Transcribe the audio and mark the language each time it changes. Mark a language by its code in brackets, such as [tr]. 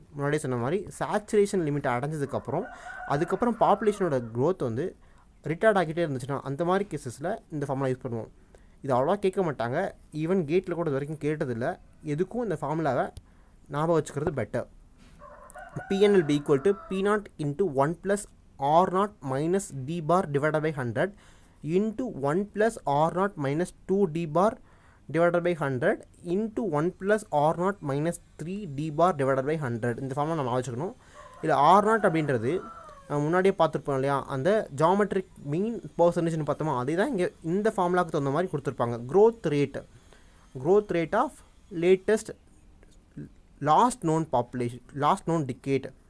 [ta] முன்னாடியே சொன்ன மாதிரி சேச்சுரேஷன் லிமிட் அதுக்கப்புறம் பாப்புலேஷனோட க்ரோத் வந்து ரிட்டார்ட் ஆகிட்டே இருந்துச்சுன்னா அந்த மாதிரி கேசஸில் இந்த ஃபார்முலா யூஸ் பண்ணுவோம். இது அவ்வளோவா கேட்க மாட்டாங்க, ஈவன் கேட்டில் கூட இது வரைக்கும் கேட்டதில்லை. எதுக்கும் இந்த ஃபார்முலாவை ஞாபகம் வச்சுக்கிறது better. [en] PNL B equal to P0 into 1 plus R0 minus D bar divided by 100 into 1 plus R0 minus 2 D bar divided by 100 into 1 plus R0 minus 3 D bar divided by 100. [ta] இந்த ஃபார்முலா நம்ம வச்சுக்கணும். இதில் R0 அப்படின்றது முன்னாடியே பார்த்துருப்போம் இல்லையா, அந்த geometric மீன் பர்சன்டேஜ்னு பார்த்தோமா, அதே தான் இங்கே இந்த ஃபார்முலாவுக்கு தகுந்த மாதிரி கொடுத்துருப்பாங்க. Growth rate of latest last known decade.